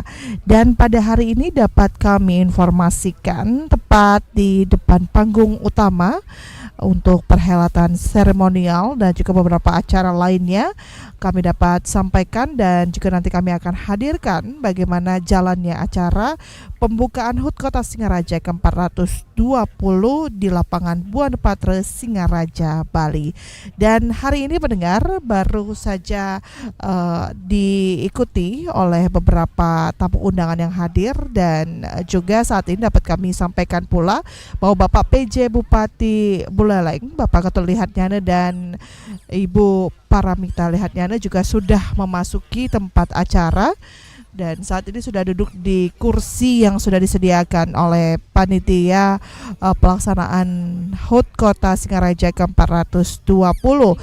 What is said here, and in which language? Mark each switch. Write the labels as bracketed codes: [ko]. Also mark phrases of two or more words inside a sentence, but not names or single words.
[id] Dan pada hari ini dapat kami informasikan tepat di depan panggung utama untuk perhelatan seremonial dan juga beberapa acara lainnya kami dapat sampaikan, dan juga nanti kami akan hadirkan bagaimana jalannya acara pembukaan HUT Kota Singaraja ke-420 di lapangan Buana Patra Singaraja Bali. Dan hari ini pendengar baru saja diikuti oleh beberapa tamu undangan yang hadir, dan juga saat ini dapat kami sampaikan pula bahwa Bapak PJ Bupati Buleleng, Bapak Ketua Lihatnyana dan Ibu Paramita Lihatnyana juga sudah memasuki tempat acara dan saat ini sudah duduk di kursi yang sudah disediakan oleh panitia pelaksanaan HUT Kota Singaraja ke-420.